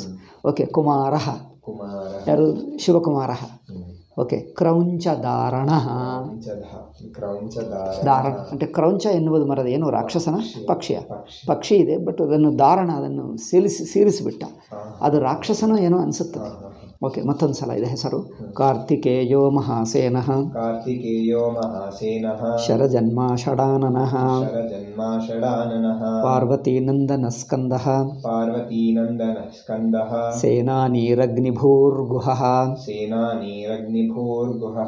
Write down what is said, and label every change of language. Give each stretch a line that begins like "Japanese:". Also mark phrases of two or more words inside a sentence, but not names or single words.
Kannada: ಓಕೆ. ಕುಮಾರ, ಯಾರು? ಶಿವಕುಮಾರ. ಓಕೆ. ಕ್ರೌಂಚಧಾರಣ. ಧಾರಣ అంటే ಕ್ರೌಂಚ ಎನ್ನುವುದು ಮರದ ಏನು ರಾಕ್ಷಸನ ಪಕ್ಷಿಯ ಪಕ್ಷಿ ಇದೆ, ಬಟ್ ಅದನ್ನು ಧಾರಣ, ಅದನ್ನು ಸೇರಿಸಿಬಿಟ್ಟ. ಅದು ರಾಕ್ಷಸನೋ ಏನೋ ಅನಿಸುತ್ತದೆ. ಓಕೆ. ಮತ್ತೊಂದು ಸಲ ಇದೆ ಹೆಸರು.
Sanskrit: ಕಾರ್ತಿಕೇಯೋ ಮಹಾಸೇನಃ ಕಾರ್ತಿಕೇಯೋ ಮಹಾಸೇನಃ ಶರಜನ್ಮ ಷಡಾನನಃ ಶರಜನ್ಮ ಷಡಾನನಃ ಪಾರ್ವತೀನಂದನ ಸ್ಕಂದಃ ಪಾರ್ವತೀನಂದನ ಸ್ಕಂದಃ ಸೇನಾನೀರಗ್ನಿಭೂರ್ಗುಹಃ ಸೇನಾನೀರಗ್ನಿಭೂರ್ಗುಹಃ